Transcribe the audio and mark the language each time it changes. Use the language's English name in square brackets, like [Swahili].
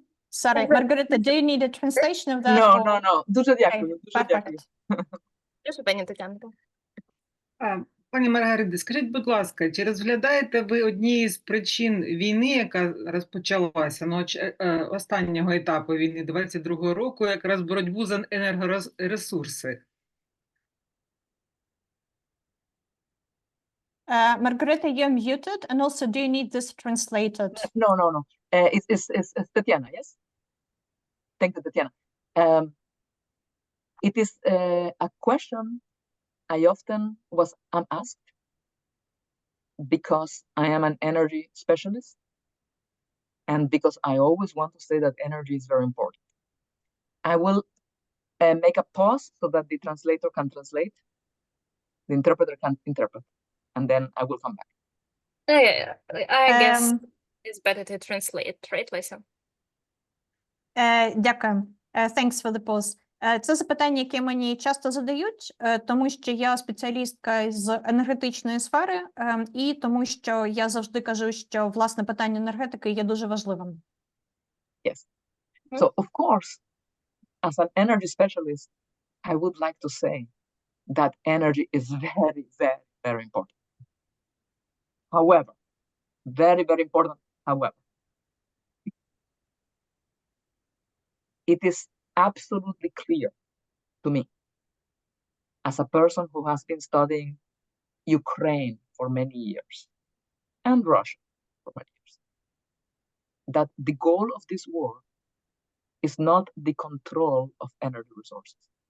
[English] Sorry, Margarita, do you need a translation of that? [Ukrainian] No. Дуже дякую, дуже дякую. Прошу, пані Тетянко. Пані Маргарита, скажіть, будь ласка, чи розглядаєте ви однією з причин війни, яка розпочалася, останнього етапу війни 22-го року, якраз боротьбу за енергоресурси? [English] Margarita, you're muted, and also do you need this translated? No. It's Tatiana, yes? Thank you, Tatiana. It is a question I often am asked because I am an energy specialist and because I always want to say that energy is very important. I will make a pause so that the translator can translate, the interpreter can interpret, and then I will come back. I guess it's better to translate, right, Lisa? Дякую. Thanks for the pause. [Ukrainian] Це запитання, яке мені часто задають, тому що я спеціалістка з енергетичної сфери, і тому що я завжди кажу, що, власне, питання енергетики є дуже важливим. [English] Yes. So, of course, as an energy specialist, I would like to say that energy is very, very, very important. However, very, very important, however, it is absolutely clear to me, as a person who has been studying Ukraine for many years and Russia for many years, that the goal of this war is not the control of energy resources.